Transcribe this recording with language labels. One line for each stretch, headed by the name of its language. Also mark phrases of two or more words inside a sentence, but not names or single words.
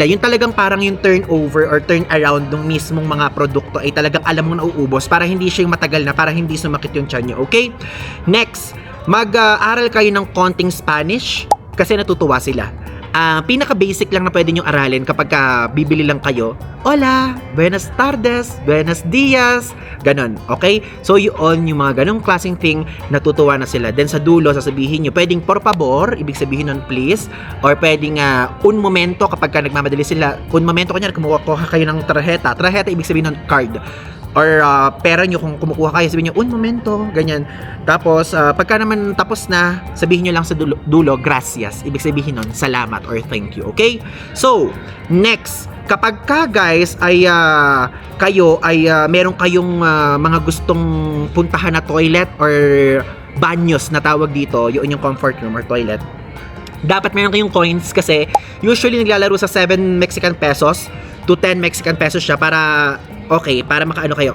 Filipino: Yung talagang parang yung
English: turnover or turn around
Filipino: ng mismong mga produkto ay talagang alam mo na uubos para hindi siya yung matagal na, para hindi sumakit yung tiyan nyo. Okay? Next, mag-aral kayo ng konting Spanish kasi natutuwa sila. Pinaka-basic lang na pwede nyo aralin kapag bibili lang kayo.
Spanish: Hola, buenas tardes, buenos dias,
Filipino: ganon, okay? So yun, yung mga ganong klaseng thing, natutuwa na sila. Then sa dulo, sasabihin nyo, pwedeng
Spanish: por favor,
Filipino: ibig sabihin nun please, or pwedeng
Spanish: un momento
Filipino: kapag nagmamadali sila.
Spanish: Un momento,
Filipino: kanya kumukuha kayo ng tarjeta ibig sabihin nun card. Or pera nyo kung kumukuha kayo, sabihin nyo,
Spanish: un momento,
Filipino: ganyan. Tapos, pagka naman tapos na, sabihin nyo lang sa dulo, gracias. Ibig sabihin nun, salamat or
English: thank you,
Filipino: okay? So, next, kapag ka guys ay kayo ay meron kayong mga gustong puntahan na toilet or banyos na tawag dito, yun yung
English: comfort room
Filipino: or toilet, dapat meron kayong coins kasi usually naglalaro sa 7
English: Mexican pesos to 10 Mexican pesos
Filipino: siya para para makaano kayo.